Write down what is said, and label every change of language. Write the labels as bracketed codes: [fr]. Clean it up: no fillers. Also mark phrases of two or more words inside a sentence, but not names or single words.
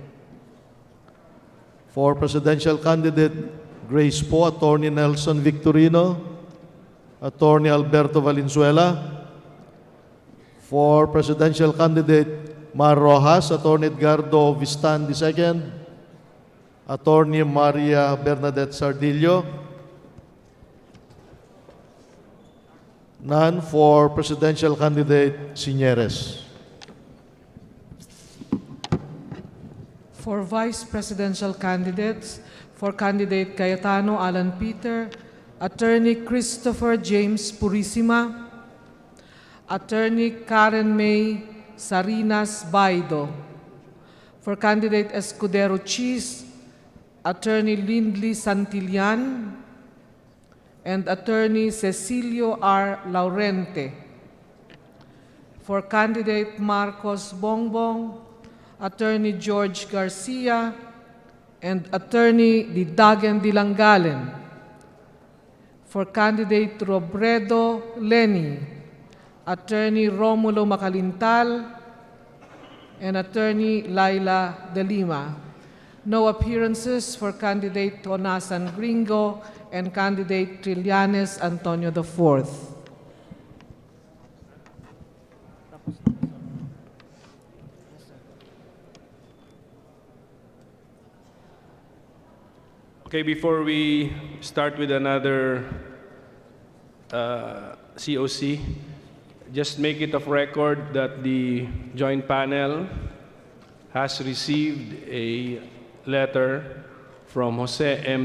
[en] For Presidential Candidate Grace Poe, Attorney Nelson Victorino, Attorney Alberto Valenzuela. For Presidential Candidate Mar Rojas, Attorney Edgardo Vistan II, Attorney Maria Bernadette Sardillo. None for Presidential Candidate Signeres. For Vice Presidential candidates, for candidate Cayetano Alan Peter, Attorney Christopher James Purisima, Attorney Karen May Sarinas Baido. For candidate Escudero Cheese, Attorney Lindley Santillan, and Attorney Cecilio R. Laurente. For candidate Marcos Bongbong, Attorney George Garcia, and Attorney Didagen Dilangalen. For candidate Robredo Lenny, Attorney Romulo Macalintal, and Attorney Laila De Lima. No appearances for candidate Tonasan Gringo and candidate Trillanes Antonio IV. Okay, before we start with another COC, just make it of record that the joint panel has received a letter from Jose M.